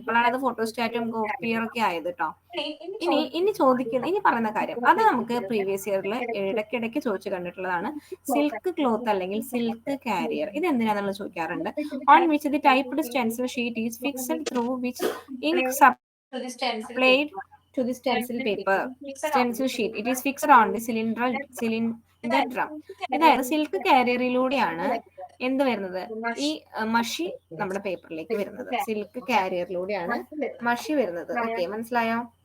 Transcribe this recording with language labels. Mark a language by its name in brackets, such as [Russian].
[Malayalam] ഇപ്പോഴാണ് അത് ഫോട്ടോസ്റ്റാറ്റും കോപ്പിയറൊക്കെ ആയത് കേട്ടോ. ഇനി പറയുന്ന കാര്യം അത് നമുക്ക് പ്രീവിയസ് ഇയറിൽ ഇടയ്ക്കിടയ്ക്ക് ചോദിച്ചു കണ്ടിട്ടുള്ളതാണ്. സിൽക്ക് ക്ലോത്ത് അല്ലെങ്കിൽ സിൽക്ക് കാരിയർ, ഇത് എന്തിനാണെന്നുള്ളത് ചോദിക്കാറുണ്ട്. [English] On which the typed stencil sheet is fixed through which ink supplied to the stencil paper, stencil sheet. It is fixed on the cylinder drum. [Malayalam] അതായത് സിൽക്ക് കാരിയറിലൂടെയാണ് എന്ത് വരുന്നത്, ഈ മഷി നമ്മുടെ പേപ്പറിലേക്ക് വരുന്നത്. സിൽക്ക് കാരിയറിലൂടെയാണ് മഷി വരുന്നത്. ഓക്കെ, മനസ്സിലായോ?